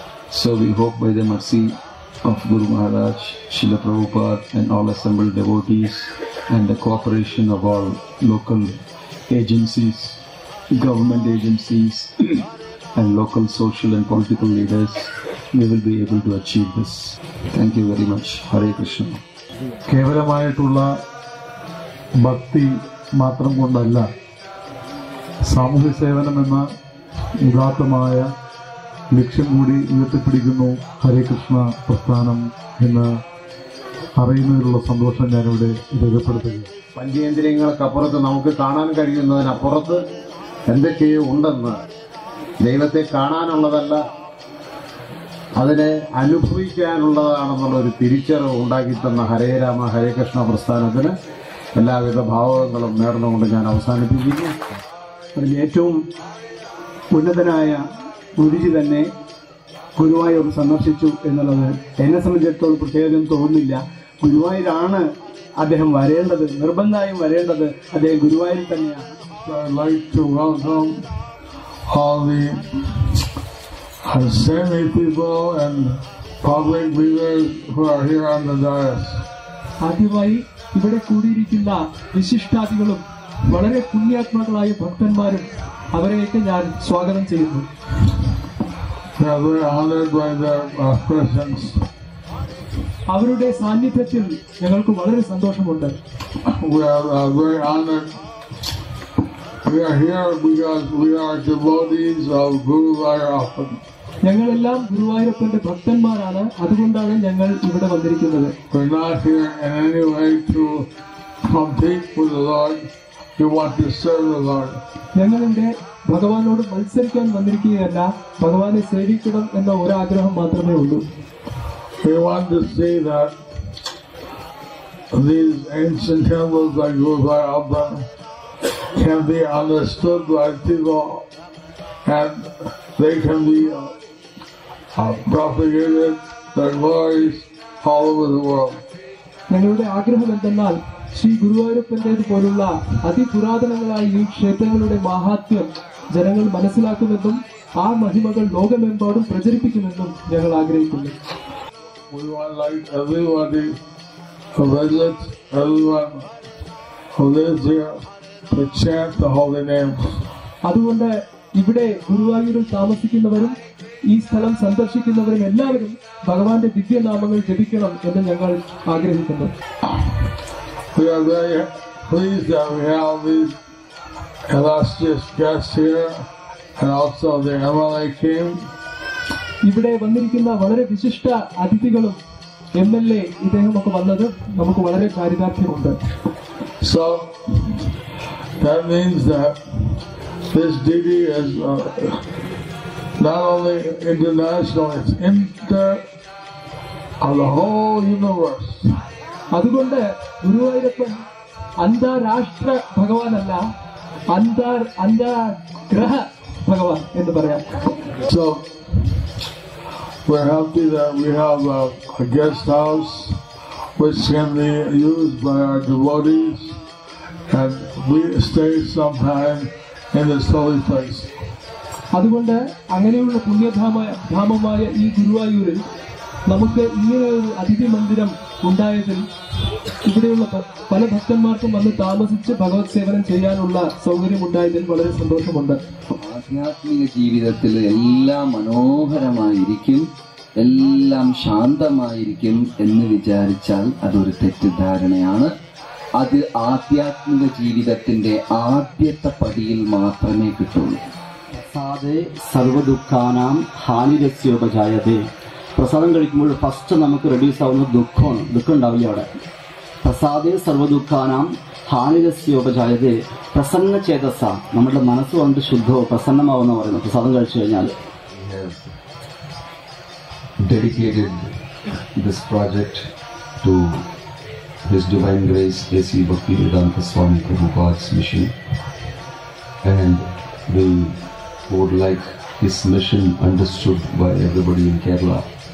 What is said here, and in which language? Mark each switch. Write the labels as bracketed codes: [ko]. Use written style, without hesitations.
[en] So we hope by the mercy of Guru Maharaj, Srila Prabhupada and all assembled devotees and the cooperation of all local agencies, government agencies and local social and political leaders, we will be able to achieve this. Thank you very much. Hare Krishna. [ml] കേവലമായിട്ടുള്ള ഭക്തി മാത്രം കൊണ്ടല്ല, സാമൂഹ്യ സേവനം എന്ന ഉദാത്തമായ ലക്ഷ്യം കൂടി ഉയർത്തിപ്പിടിക്കുന്നു ഹരേ കൃഷ്ണ പ്രസ്ഥാനം എന്ന് അറിയുന്നതിലുള്ള സന്തോഷം ഞാനിവിടെ രേഖപ്പെടുത്തുകയാണ്. പഞ്ചേന്ദ്രിയങ്ങൾക്കപ്പുറത്ത് നമുക്ക് കാണാൻ കഴിയുന്നതിനപ്പുറത്ത് എന്തൊക്കെയോ ഉണ്ടെന്ന്, ദൈവത്തെ കാണാനുള്ളതല്ല അതിനെ അനുഭവിക്കാനുള്ളതാണെന്നുള്ളൊരു തിരിച്ചറിവ് ഉണ്ടാക്കിത്തന്ന ഹരേ രാമ ഹരേ കൃഷ്ണ പ്രസ്ഥാനത്തിന് എല്ലാവിധ ഭാവങ്ങളും നേർന്നുകൊണ്ട് ഞാൻ അവസാനിപ്പിക്കുന്നു. അതിൽ ഏറ്റവും ഉന്നതനായ ഗുരുജി തന്നെ ഗുരുവായൂർ സന്ദർശിച്ചു എന്നുള്ളത് എന്നെ സംബന്ധിച്ചിടത്തോളം പ്രത്യേകം തോന്നുന്നില്ല. ഗുരുവായൂരാണ് അദ്ദേഹം വരേണ്ടത്, നിർബന്ധമായും വരേണ്ടത് അദ്ദേഹം ഗുരുവായൂരിൽ തന്നെയാണ്. [en] I'd like to welcome all the semi people and public leaders who are here on the dais. [ml] ആദ്യമായി ഇവിടെ കൂടിയിരിക്കുന്ന വിശിഷ്ടാതികളും വളരെ പുണ്യാത്മാക്കളായ ഭക്തന്മാരും അവരെയൊക്കെ ഞാൻ സ്വാഗതം ചെയ്യുന്നു. [en] We are very honored by their presence. [ml] അവരുടെ സാന്നിധ്യത്തിൽ ഞങ്ങൾക്ക് വളരെ സന്തോഷമുണ്ട്. [en] We are very honored. We are here because we are devotees of Guru Ayyappan. [ml] ഞങ്ങളെല്ലാം ഗുരുവായൂരപ്പന്റെ ഭക്തന്മാരാണ്, അതുകൊണ്ടാണ് ഞങ്ങൾ ഇവിടെ വന്നിരിക്കുന്നത്. [en] We're not here in any way to compete with the Lord. We want to serve the Lord. [ml] ഞങ്ങളിവിടെ ഭഗവാനോട് മത്സരിക്കാൻ വന്നിരിക്കുകയല്ല, ഭഗവാനെ സേവിക്കണം എന്ന ഒരാഗ്രഹം മാത്രമേ ഉള്ളൂ. [en] We want to see that these ancient temples like Guru Ayyappan can be understood by people and they can be propagated, their glories all over the world. [ml] ഞങ്ങളുടെ ആഗ്രഹം എന്തെന്നാൽ ശ്രീ ഗുരുവായൂരപ്പന്റേത് പോലുള്ള അതിപുരാതനങ്ങളായ ഈ ക്ഷേത്രങ്ങളുടെ മാഹാത്മ്യം ജനങ്ങൾ മനസ്സിലാക്കുമെന്നും ആ മഹിമകൾ ലോകമെമ്പാടും പ്രചരിപ്പിക്കുമെന്നും ഞങ്ങൾ ആഗ്രഹിക്കുന്നു. [en] We want like everybody to visit, everyone who lives here to chant the holy names. [ml] അതുകൊണ്ട് ഇവിടെ ഗുരുവായൂരിൽ താമസിക്കുന്നവരും ഈ സ്ഥലം സന്ദർശിക്കുന്നവരും എല്ലാവരും ഭഗവാന്റെ ദിവ്യനാമങ്ങൾ ജപിക്കണം എന്ന് ഞങ്ങൾ ആഗ്രഹിക്കുന്നു. [en] We are very pleased that we have these illustrious guests here and also the MLA came. [ml] ഇവിടെ വന്നിരിക്കുന്ന വളരെ വിശിഷ്ട അതിഥികളും MLA ഇദ്ദേഹമൊക്കെ വന്നത് നമുക്ക് വളരെ ചാരിതാർത്ഥ്യമുണ്ട്. [en] So that means that this deity is not only international, it's of the whole universe. [ml] അതുകൊണ്ട് ഗുരുവായൂരപ്പൻ അന്താരാഷ്ട്ര ഭഗവാനല്ല, അന്താഗ്രഹ ഭഗവാൻ എന്ന് പറയാം. [en] So we're happy that we have a guest house which can be used by our devotees and we stay sometime in this holy place. [ml] അതുകൊണ്ട് അങ്ങനെയുള്ള പുണ്യധാമമായ ഈ ഗുരുവായൂരിൽ നമുക്ക് ഇങ്ങനെ ഒരു അതിഥി മന്ദിരം ഉണ്ടായതിൽ ഇവിടെയുള്ള പല ഭക്തന്മാർക്കും വന്ന് താമസിച്ച് ഭഗവത് സേവനം ചെയ്യാനുള്ള സൗകര്യം ഉണ്ടായതിൽ വളരെ സന്തോഷമുണ്ട്. ആധ്യാത്മിക ജീവിതത്തിൽ എല്ലാം മനോഹരമായിരിക്കും, എല്ലാം ശാന്തമായിരിക്കും എന്ന് വിചാരിച്ചാൽ അതൊരു തെറ്റിദ്ധാരണയാണ്. അത് ആധ്യാത്മിക ജീവിതത്തിന്റെ ആദ്യത്തെ പടിയിൽ മാത്രമേ കിട്ടുള്ളൂ. [sa] പ്രസാദേ സർവദുഃഖാനാം ഹാനിരസ്യോപജായതേ. [ml] പ്രസാദം കഴിക്കുമ്പോൾ ഫസ്റ്റ് നമുക്ക് റെഡ്യൂസ് ആവുന്ന ദുഃഖമാണ്. ദുഃഖം ഉണ്ടാവില്ല അവിടെ. [sa] പ്രസാദേ സർവദുഃഖാനാം ഹാനിരസ്യോപജായതേ. [ml] പ്രസന്ന ചേതസ, നമ്മുടെ മനസ്സ് കൊണ്ട് ശുദ്ധവും പ്രസന്നമാവുന്ന പറയുന്നത് പ്രസാദം കഴിച്ചു കഴിഞ്ഞാൽ. [en] Dedicated this project to His Divine Grace A.C. Bhaktivedanta Swami Prabhupada's mission, and we would like his mission understood by everybody in Kerala.